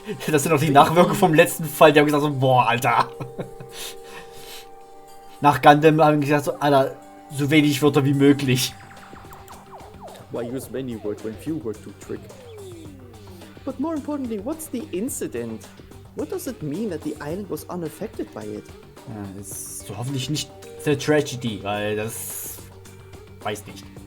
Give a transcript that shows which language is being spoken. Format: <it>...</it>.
<de>Das sind doch die Nachwirkungen vom letzten Fall. Die haben gesagt so, boah, Alter. Nach Gundam haben die gesagt so, Alter, so wenig Wörter wie möglich.</de> <en>Why use many words when few words do trick? But more importantly, what's the incident? What does it mean that the island was unaffected by it?</en> <de>Ja, das ist so hoffentlich nicht</de> <en>the tragedy,</en> <de>weil das weiß nicht.</de>